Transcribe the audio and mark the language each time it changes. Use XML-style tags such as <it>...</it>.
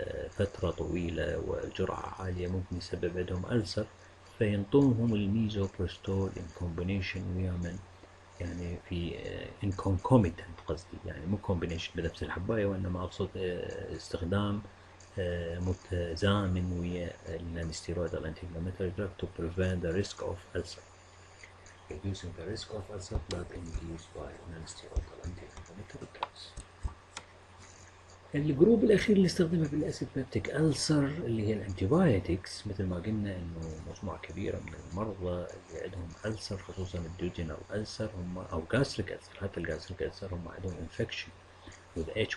<ar>فتره طويله وجرعه عاليه ممكن يسبب عندهم ألسر، فينطوهم الميزوبروستول</ar> <en>in combination</en> <ar>ويا من يعني في in concomitant، قصدي يعني مو combination بنفس الحباية، وإنما أقصد استخدام متزامن ويا النونستيرويدال</ar> <en>anti-inflammatory drug to prevent the risk of ulcer. Reducing the risk of ulcer blood induced by nonsteroidal anti-inflammatory drugs.</en> <ar>الجروب الأخير اللي استخدمه بالأسيد بيبتيك ألسر اللي هي الأنتيبايوتكس. مثل ما قلنا إنه مجموعة كبيرة من المرضى اللي عندهم ألسر، خصوصا الديودينال ألسر هم أو gastric ألسر، حتى الجاستريك ألسر هم عندهم</ar> <en>infection with H.</en>